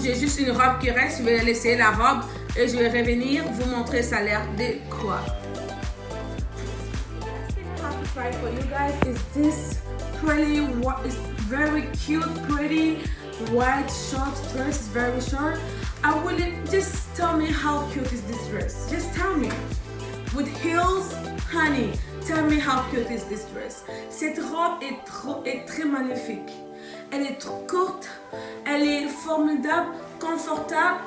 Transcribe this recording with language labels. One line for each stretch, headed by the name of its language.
French: J'ai juste une robe qui reste. Je vais aller essayer la robe et je vais revenir vous montrer ça a l'air de quoi.
English: The last thing I have to try for you guys is this pretty, it's very cute, pretty white short dress. It's very short. I will just tell me how cute is this dress. Just tell me. With heels, honey. Tell me how cute is this dress.
French: Cette robe est très magnifique. Elle est trop courte, elle est formidable, confortable.